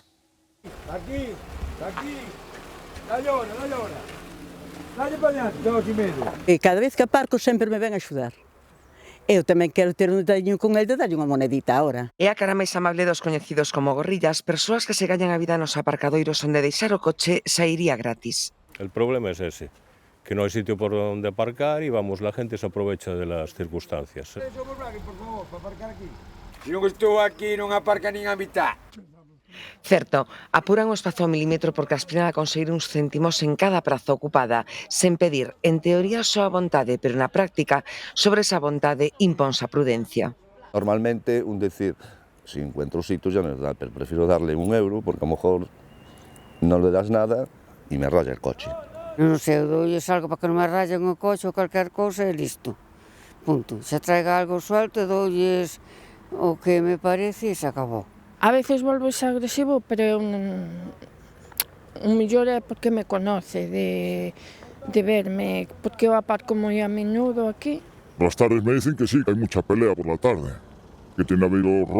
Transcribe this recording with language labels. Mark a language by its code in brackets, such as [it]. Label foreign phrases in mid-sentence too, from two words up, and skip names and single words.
[gl] Aquí, dalle hora. Dalle para diante, tengo aquí medo. E cada vez que aparco sempre me ven a axudar. Eu tamén quero ter un detalliño con el de darlle unha monedita ahora. É a cara máis amable dos coñecidos como gorrillas, persoas que se gañan a vida nos aparcadoiros onde deixar o coche sairía gratis. [es] El problema es ese, que no hay sitio por donde aparcar y vamos, la gente se aprovecha de las circunstancias. [gl] Por favor, para aparcar aquí. Se non estou aquí, non aparca nin a mitad. Certo, apuran o espazo ao milímetro porque aspiran a conseguir uns céntimos en cada praza ocupada, sen pedir, en teoría, só a vontade, pero na práctica, sobre esa vontade imponse a prudencia. [es] Normalmente, decir, si encuentro sitios ya me da, pero prefiero darle €1 porque a lo mejor no le das nada y me raya el coche. [gl] Non sei, eu doulles algo para que non me rayen o coche ou calquer cousa e listo. Punto. [es] Se traiga algo suelto, [gl] doulles o que me parece e se acabou. A veces volves agresivo, pero un mellor é porque me conoce, de verme, porque eu aparco moi a menudo aquí. [es] Por las tardes me dicen que sí, que hay mucha pelea por la tarde, que tiene habido